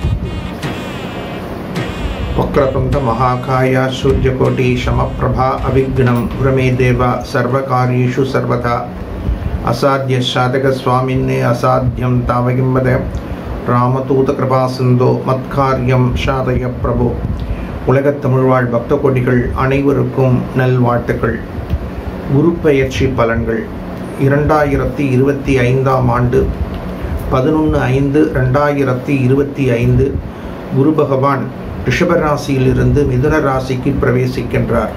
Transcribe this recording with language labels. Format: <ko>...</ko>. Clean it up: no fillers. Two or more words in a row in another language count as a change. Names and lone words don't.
<sa>वक्रतुण्ड महाकाय सूर्यकोटि समप्रभा अभिघ्नं गुरुमे देवा सर्वकार्येषु सर्वदा। असाध्य साधक स्वामिन्ने असाध्यं तावकिं वद। रामदूत कृपा सिंधो मत्कार्यं साधय प्रभु।</sa> <ta>உலகத் தமிழ்வாழ் பக்த கோடிகள் அனைவருக்கும் நல்வாழ்த்துக்கள். குரு பெயர்ச்சி பலன்கள் 2025 ஆண்டு 11/5/2025 குரு பகவான் ரிஷப ராசியிலிருந்து மிதுன ராசிக்கு பிரவேசிக்கின்றார்.</ta>